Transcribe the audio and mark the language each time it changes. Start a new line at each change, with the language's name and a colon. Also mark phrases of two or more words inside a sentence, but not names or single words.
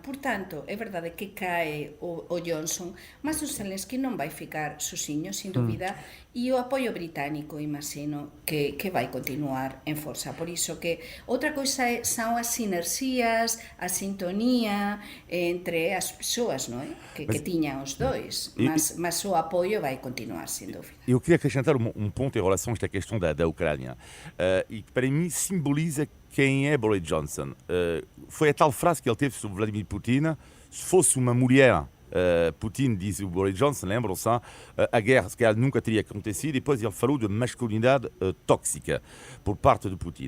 Galician: Portanto, é verdade que cae o Johnson, mas o Zelensky non vai ficar sozinho, sin dúbida, e o apoio británico, imagino, que vai continuar en forza. Por iso que outra coisa son as sinerxias, a sintonía entre as persoas, non é? Que tiñan os dois,
Portuguese: mas o apoio vai continuar, sin dúvida. Eu queria acrescentar ponto em relação a esta questão da Ucrânia, e que para mim simboliza quem é Boris Johnson. Foi a tal frase que ele teve sobre Vladimir Putin: se fosse uma mulher, Putin, diz o Boris Johnson, lembram-se, a guerra se calhar nunca teria acontecido, e depois ele falou de masculinidade tóxica por parte de Putin.